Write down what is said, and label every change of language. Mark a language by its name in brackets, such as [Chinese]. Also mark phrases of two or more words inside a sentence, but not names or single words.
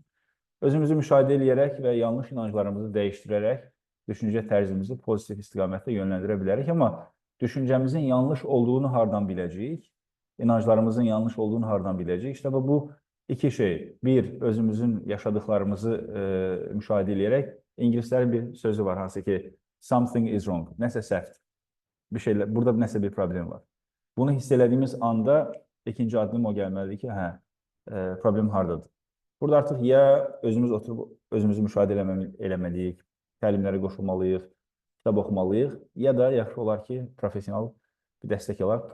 [Azerbaijani] Özümüzü müşahidə eləyərək və yanlış inanclarımızı dəyişdirərək düşüncə tərzimizi pozitiv istiqamətdə yönləndirə bilərik. Amma düşüncəmizin yanlış olduğunu hardan biləcəyik? İnanclarımızın yanlış olduğunu hardan biləcəyik? İşte bu İki şey. Bir, özümüzün yaşadıklarımızı müşahidə edərək, İngilislərin bir sözü var, hansı ki, [English] something is wrong, [Azerbaijani] nəsə səhvdir. Bir şeylər, burada nəsə bir problem var. Bunu hiss elədiyimiz anda ikinci addım o gəlməlidir ki, problem hardadır? Burada artıq ya özümüz oturub özümüzü müşahidə eləməliyik, təlimlərə qoşulmalıyıq, kitab oxumalıyıq, ya da yaxşı olar ki, professional bir dəstək alaq.